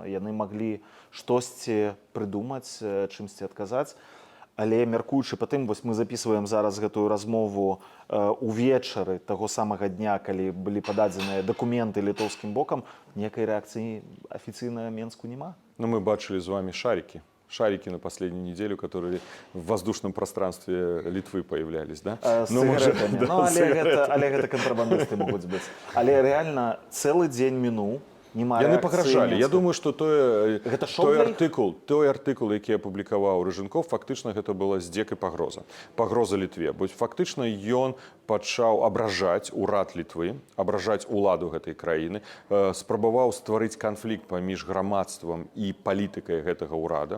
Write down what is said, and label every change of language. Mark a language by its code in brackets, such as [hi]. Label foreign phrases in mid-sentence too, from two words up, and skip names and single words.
[be] Яны маглі штосьці прыдумаць, чымсьці адказаць. Але мяркуючы па тым, вось мы записываем зараз гэтую размову увечары таго самага дня, калі былі пададзеныя дакументы літоўскім бокам, ніякай рэакцыі афіцыйна Менску няма. [ru] Но мы бачили с вами шарики. Шарики на последнюю неделю, которые в воздушном пространстве Литвы появлялись, да? З сигаретами. [be] Ну, але гэта кантрабандысты могуць быць. Але реально цэлы дзень мінуў, нема Яны рэакцыі пагражалі. Я Менска. думаю, што Гэта шок для іх? той артыкул, які апублікаваў Рыжынков, фактычна гэта была здзек і пагроза. Пагроза Літве. Бо фактычна ён пачаў абражаць урад Літвы, абражаць уладу гэтай краіны, спрабаваў стварыць канфлікт паміж грамадствам і палітыкай гэтага ўрада.